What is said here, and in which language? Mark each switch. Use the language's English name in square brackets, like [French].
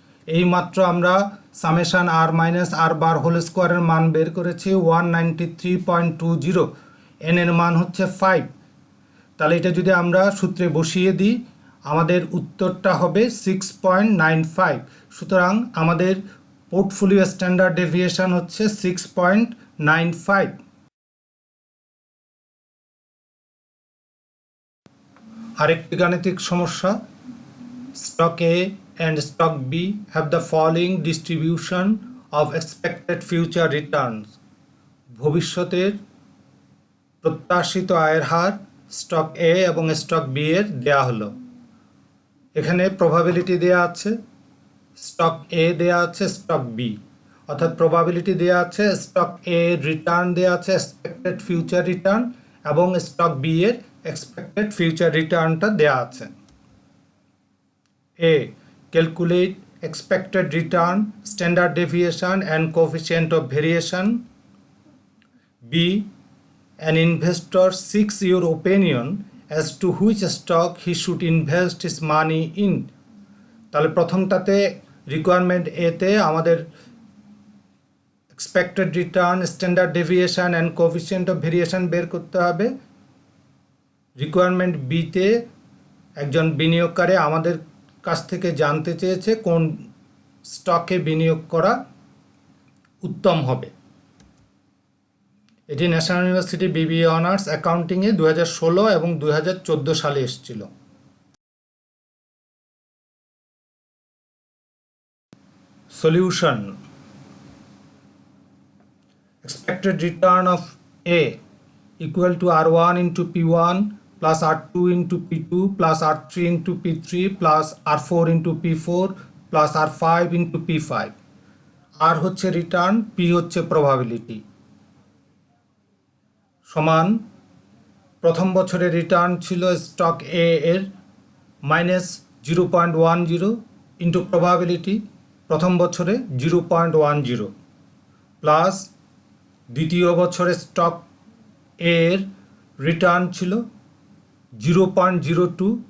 [Bangla] এই মাত্র আমরা সামেশান আর মাইনাস আর বার হোল স্কোয়ারের মান বের করেছি 193.20, n এর মান হচ্ছে 5। তাহলে এটা যদি আমরা সূত্রে বসিয়ে দিই আমাদের উত্তরটা হবে 6.95। সুতরাং আমাদের পোর্টফোলিও স্ট্যান্ডার্ড ডেভিয়েশন হচ্ছে 6.95। আরেকটি গাণিতিক সমস্যা, [English] Stock A and stock B have the following distribution of expected future returns. [Bangla] ভবিষ্যতের প্রত্যাশিত আয়ের হার স্টক এ এবং স্টক বি এর দেয়া হলো। এখানে প্রবাবিলিটি দেয়া আছে, স্টক এ দেয়া আছে, স্টক বি, অর্থাৎ প্রবাবিলিটি দেয়া আছে স্টক এ রিটার্ন দেয়া আছে এক্সপেক্টেড ফিউচার রিটার্ন এবং স্টক বি এর এক্সপেক্টেড ফিউচার রিটার্নটা দেয়া আছে। [English] A calculate expected return, standard deviation and coefficient of variation. B, an investor seeks your opinion as to which stock he should invest his money in. [Bangla] তাহলে প্রথমটাতে requirement এতে আমাদের expected return, standard deviation and coefficient of variation বের করতে হবে। Requirement বিতে একজন বিনিয়োগকারী আমাদের কাছ থেকে জানতে চেয়েছে কোন স্টকে বিনিয়োগ করা উত্তম হবে। এটি ন্যাশনাল ইউনিভার্সিটি বিবিএ অনার্স অ্যাকাউন্টিংয়ে 2016 এবং 2014 সালে এসেছিল। [English] Solution: expected return of A equal to R1 into P1 plus R2 into P2 plus R3 into P3 plus R4 into P4 plus R5 into P5। [Bangla] R হচ্ছে return, P হচ্ছে probability, সমান প্রথম বছরের return ছিল stock এ এর -0.10 into probability প্রথম বছরে 0.10 plus দ্বিতীয় বছরে স্টক এর রিটার্ন ছিল 0.02